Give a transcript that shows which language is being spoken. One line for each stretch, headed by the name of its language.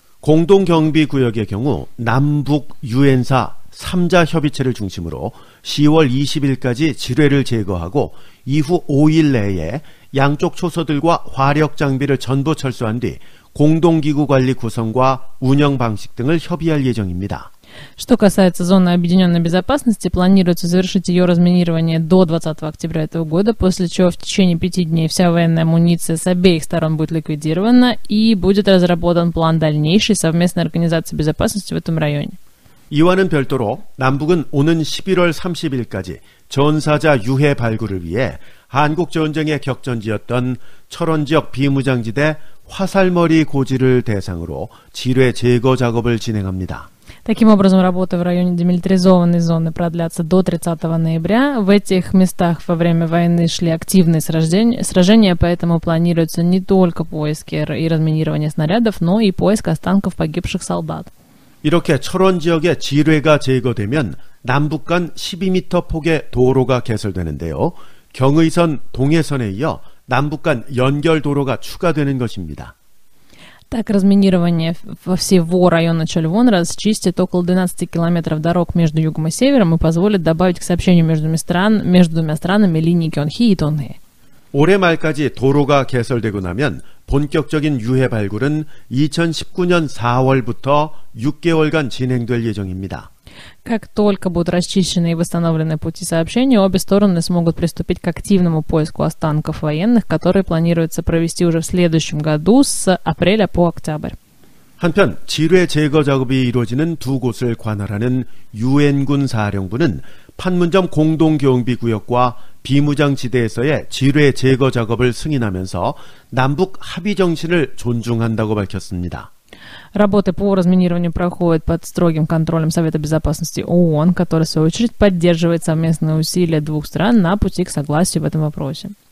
Korean: 공동경비구역의 경우 남북 유엔사 3자 협의체를 중심으로 10월 20일까지 지뢰를 제거하고 이후 5일 내에 양쪽 초소들과 화력 장비를 전부 철수한 뒤 공동기구 관리 구성과 운영 방식 등을 협의할 예정입니다.
Russian: Что касается зоны объединенной безопасности, планируется завершить ее разминирование до 20 октября этого года, после чего в течение 5 дней вся военная амуниция с обеих сторон будет ликвидирована и будет разработан план дальнейшей совместной организации безопасности в этом районе.
Korean: 이와는 별도로 남북은 오는 11월 30일까지 전사자 유해 발굴을 위해 한국전쟁의 격전지였던 철원지역 비무장지대 화살머리 고지를 대상으로 지뢰 제거 작업을 진행합니다.
Russian: Таким образом, работы в районе демилитаризованной зоны продлятся до 30 ноября. В этих местах во время войны шли активные сражения, поэтому планируется не только поиски и разминирование снарядов, но и поиск останков погибших солдат.
Korean: 이렇게 철원 지역의 지뢰가 제거되면 남북 간 12m 폭의 도로가 개설되는데요. 경의선, 동해선에 이어 남북 간 연결 도로가 추가되는 것입니다.
Russian: Так, разминирование всего района Чольвон расчистит около 12 километров дорог между югом и севером и позволит добавить к сообщению между двумя странами линии Кёнхи и Тонхэ.
Korean: 올해 말까지 도로가 개설되고 나면 본격적인 유해 발굴은 2019년 4월부터 6개월간 진행될 예정입니다.
Russian: Как только будут расчищены и восстановлены пути сообщения, обе стороны смогут приступить к активному поиску останков военных, которые планируется провести уже в следующем году с апреля по октябрь.
Korean: 한편 지뢰 제거 작업이 이루어지는 2곳을 관할하는 유엔군 사령부는 판문점 공동경비구역과 비무장지대에서의 지뢰 제거 작업을 승인하면서 남북 합의 정신을 존중한다고 밝혔습니다.
Russian: Работы по разминированию проходят под строгим контролем Совета Безопасности ООН, который, в свою очередь, поддерживает совместные усилия двух стран на пути к согласию в этом вопросе.